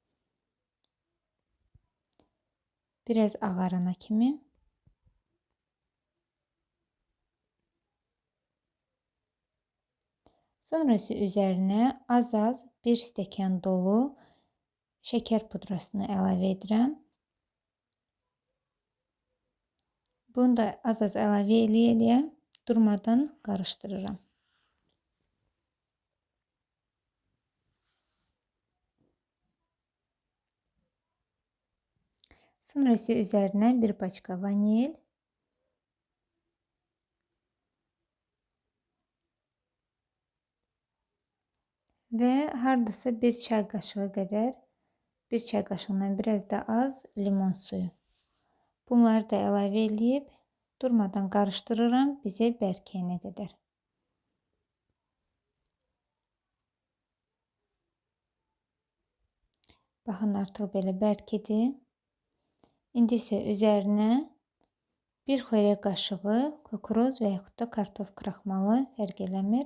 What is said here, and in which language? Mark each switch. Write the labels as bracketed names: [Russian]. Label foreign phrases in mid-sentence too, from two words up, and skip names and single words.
[Azerbaijani] Biraz ağarana kimi. [Turkish] Sonrası üzerine [Azerbaijani] az bir stəkan dolu [Turkish] şeker pudrasını [Azerbaijani] əlavə edirəm. Bunu da az əlavə eləyə durmadan qarışdırıram. [Turkish] Sonrası üzerine bir paçka vanil ve hardasa bir çay kaşığı kadar, bir çay kaşığından biraz da az limon suyu. [Azerbaijani] Bunları da əlavə edib durmadan qarışdırıram bizə bərkiyənə qədər. Baxın, artıq belə bərkidi. İndi isə üzərinə bir xörək qaşığı kukroz və yaxud da kartof kraxmalı, fərq eləmir.